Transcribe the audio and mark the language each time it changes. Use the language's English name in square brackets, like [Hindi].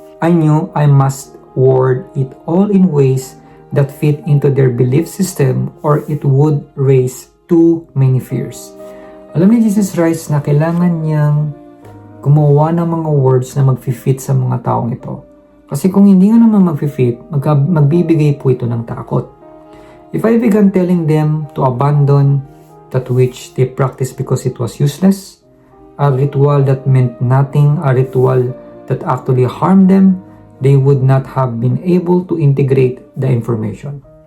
[English] I knew I must word it all in ways that fit into their belief system or it would raise too many fears. [Filipino] Alam ni Jesus Christ na kailangan niyang gumawa ng mga words na mag-fit sa mga taong ito. Kasi kung hindi nga naman mag-fit, magbibigay po ito ng takot. [English] If I began telling them to abandon that which they practiced because it was useless, a ritual that meant nothing, a ritual that actually harmed them, they would not have been able to integrate the information.